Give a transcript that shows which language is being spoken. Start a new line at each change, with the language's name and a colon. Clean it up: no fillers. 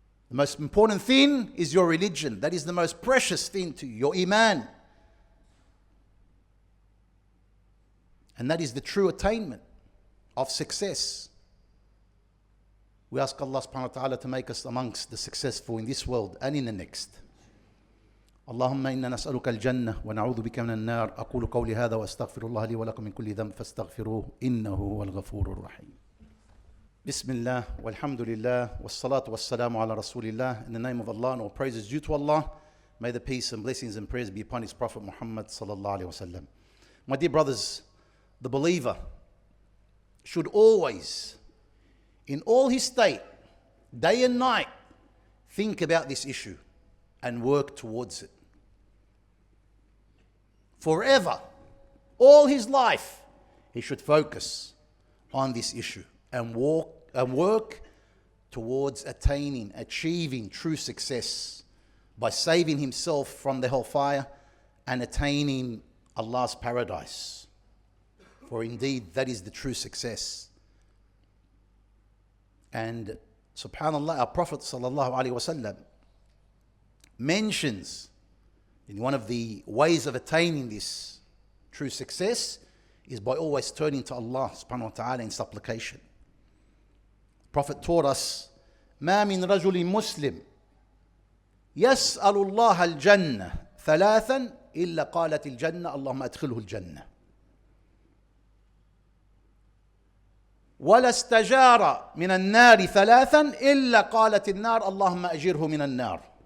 English: The most important thing is your religion. That is the most precious thing to you, your iman. And that is the true attainment of success. We ask Allah subhanahu wa ta'ala to make us amongst the successful in this world and in the next.
Arabic: اللهم إنا نسألك الجنة ونعوذ بك من النار. أقول قولي هذا وأستغفر الله لي ولكم من كل ذنب فاستغفروه إنه هو الغفور الرحيم. بسم الله والحمد لله والصلاة والسلام على رسول الله.
English: In the name of Allah, and all praise is due to Allah. May the peace and blessings and prayers be upon His Prophet Muhammad sallallahu alaihi wasallam. My dear brothers, the believer should always, in all his state, day and night, think about this issue and work towards it. Forever, all his life, he should focus on this issue and work towards achieving true success by saving himself from the hellfire and attaining Allah's paradise. For indeed, that is the true success. And subhanallah, our Prophet sallallahu alaihi wasallam mentions in one of the ways of attaining this true success is by always turning to Allah subhanahu wa ta'ala in supplication. Prophet taught us,
Arabic: ما من رجل مسلم يسأل الله الجنة ثلاثا إلا قالت الجنة اللهم أدخله الجنة. ولا استجار من النار ثلاثا إلا قالت النار اللهم أجره من النار.